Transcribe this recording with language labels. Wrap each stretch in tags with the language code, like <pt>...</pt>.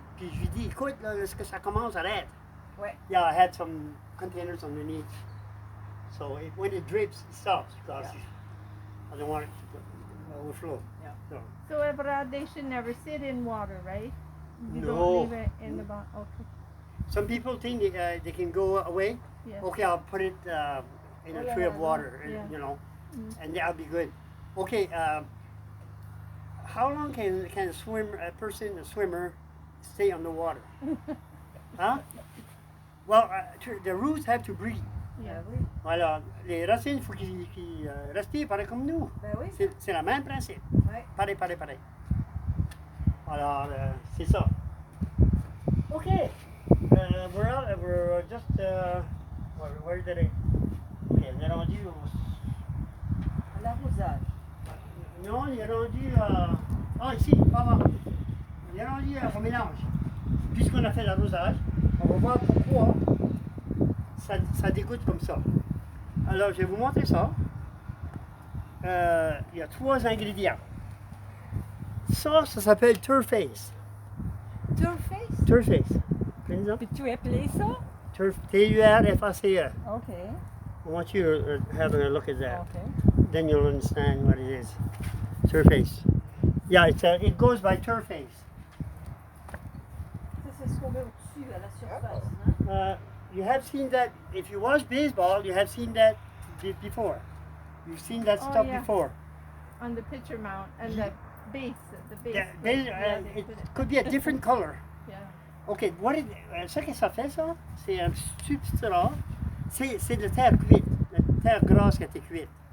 <fr>Puis je lui dis, écoute, là, lorsque ça commence, arrête. ouais.</fr> <en>Yeah, I had some containers underneath. So when it drips, it stops because I don't want it to overflow. Yeah. So, So, Ebrard, they should never sit in water, right? You No. don't leave it in the bottom. Okay. some people think they can go away. Yeah. Okay, I'll put it in a tray of water, Yeah. you know, Mm. and that'll be good. Okay, how long can a swimmer, stay on the water? Huh? Well, the roots have to breathe. Yeah.</en> <fr>Ben oui. Alors, les racines, il faut qu'ils respirent pareil comme nous. Ben oui. C'est le même principe. Ouais. Pareil. Alors, c'est ça. OK.</fr> <en>We're just... where did I...</en> <fr>OK, on est rendu À l'arrosage. Non, il est rendu... ici, avant. Il est rendu au mélange. Puisqu'on a fait l'arrosage, on va voir pourquoi ça dégoûte comme ça. Alors, je vais vous montrer ça. Il y a 3 ingrédients. Ça s'appelle turface. Turface? Turface. Prenez-en. Peux-tu appeler ça? Turface.</fr> <en>Okay. I want you to have a look at that. Okay. Then you'll understand what it is. Turface. Yeah, it goes by turface.</en> <fr>Ça, c'est ce qu'on met au-dessus, à la surface. Hein?</fr> <en>You have seen that, if you watch baseball, you have seen that before. You've seen that Oh, stuff yeah. before. On the pitcher mount and the base. Yeah, plate, they it put it- could be a different color. Yeah.</en> <fr>OK, ce que ça fait, ça, c'est un substrat. C'est de la terre cuite, la terre grasse qui a été cuite.</fr>